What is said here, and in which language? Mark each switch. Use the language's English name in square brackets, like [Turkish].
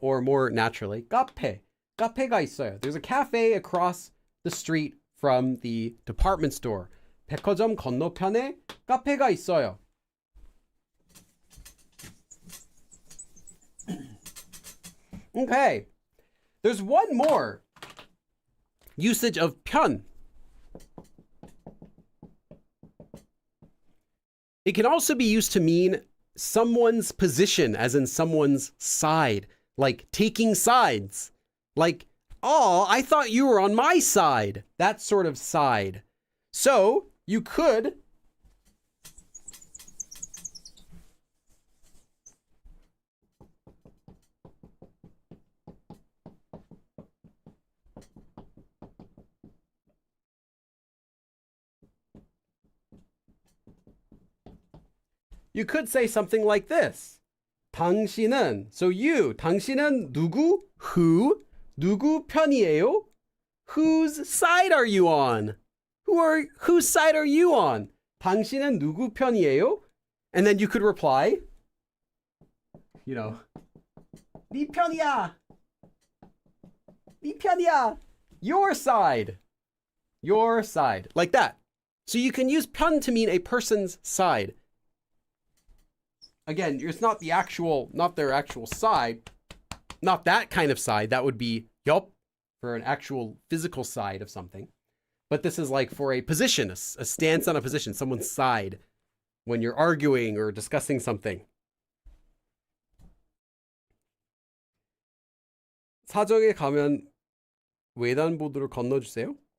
[English] Or more naturally, 카페. [Korean] 카페가 있어요. [English] There's a cafe across the street from the department store. [Korean] 백화점 건너편에 카페가 있어요. [English] Okay. There's one more usage of 편. It can also be used to mean someone's position, as in someone's side, like taking sides. Like, oh, I thought you were on my side. That sort of side. So you could say something like this. [Korean] 당신은, [English] so you, [Korean] 당신은 누구? [English] Who? [Korean] 누구 편이에요? [English] Whose side are you on? Whose side are you on? [Korean] 당신은 누구 편이에요? [English] And then you could reply, you know, [Korean] 네 편이야. 네 편이야. [English] Your side. Your side. Like that. So you can use 편 to mean a person's side. Again, it's not their actual side, not that kind of side. That would be yup for an actual physical side of something. But this is like for a position, a stance on a position, someone's side when you're arguing or discussing something. [Korean] 사정에 가면 횡단보도를 건너주세요.